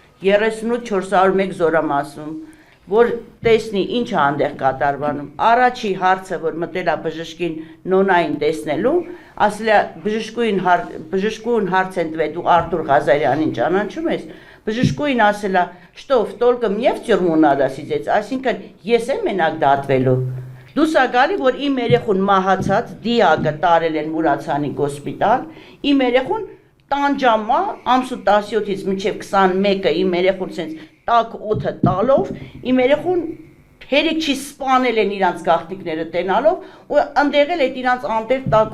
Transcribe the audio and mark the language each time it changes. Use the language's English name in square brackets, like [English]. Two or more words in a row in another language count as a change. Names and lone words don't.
[Armenian] 38-401 զորամասում, որ տեսնի ինչ է այնտեղ կատարվանում։ Առաջի հարցը, որ մտել է բժշկին նոնային տեսնելու, ասել է բժշկուհին հարց են տվել, դու Արթուր Ղազարյանին ճանաչում ես։ Բժշկուհին ասել է, [Russian] что только мне в тюрьму надо сидеть, [Armenian] այսինքն ես եմ մենակ դատվելու։ Դուս ա գալի, որ իմ երեխուն մահացած դիակը տարել են Մուրացանի հոսպիտալ, իմ երեխուն տանջամա ամսու 17-ից մինչև 21-ը իմ երեխուն սենց տաք օդը տալով, իմ երեխուն հերիք չի սպանել են իրանց գաղտնիքները տենալով ու ընդեղել այդ իրանց անտեր տաք